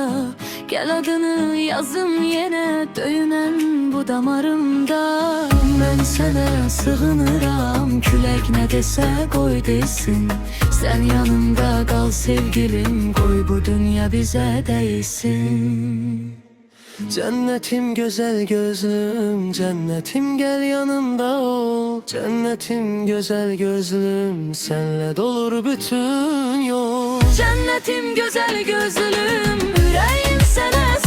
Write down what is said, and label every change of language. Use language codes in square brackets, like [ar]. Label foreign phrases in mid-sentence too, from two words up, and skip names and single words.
[az] Gəl adını yazım yenə, döyünən bu damarımda. Mən sənə sığınıram, külək nə desə qoy desin. Sən yanımda qal sevgilim, qoy bu dünya bizə dəysin. [tr] Cennetim güzel gözlüm, cennetim gel yanımda ol. Cennetim güzel gözlüm, senle dolur bütün yol. Cennetim güzel gözlüm, yüreğim sana